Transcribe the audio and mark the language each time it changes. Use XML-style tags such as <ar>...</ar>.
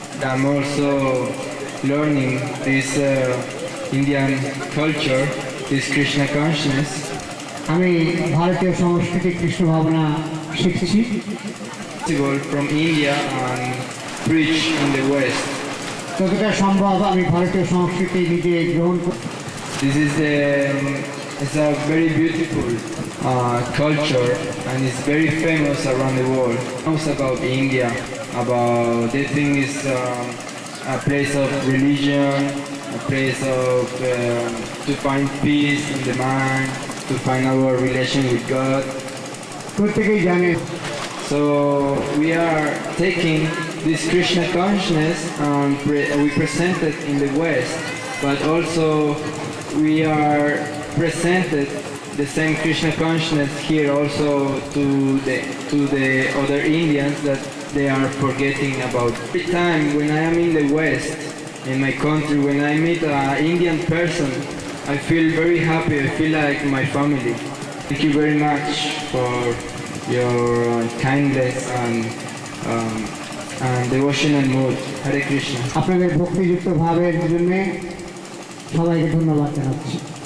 <en>I'm also learning this Indian culture, this Krishna consciousness.</en> <bn>আমি ভারতীয় সংস্কৃতি কৃষ্ণ ভাবনা শিখছি।</bn> <en>From India and preach in the West.</en> <bn>যতটা সম্ভব আমি ভারতীয় সংস্কৃতি নিজে গ্রহণ করি।</bn> <en>This is it's a very beautiful culture and it's very famous around the world. It's about India, they think it's a place of religion, a place of to find peace in the mind, to find our relation with God.</en> <bn>প্রত্যেকেই জানে।</bn> <en>So we are taking this Krishna consciousness and we present it in the West, but also we are presented the same Krishna consciousness here also to the other Indians that they are forgetting about. Every time when I am in the West, in my country, when I meet an Indian person, I feel very happy, I feel like my family. Thank you very much for your kindness and devotional mood. Hare Krishna.</en> <bn>আপনাদের ভক্তিযুক্ত ভাবের জন্য সবাইকে ধন্যবাদ জানাচ্ছি।</bn>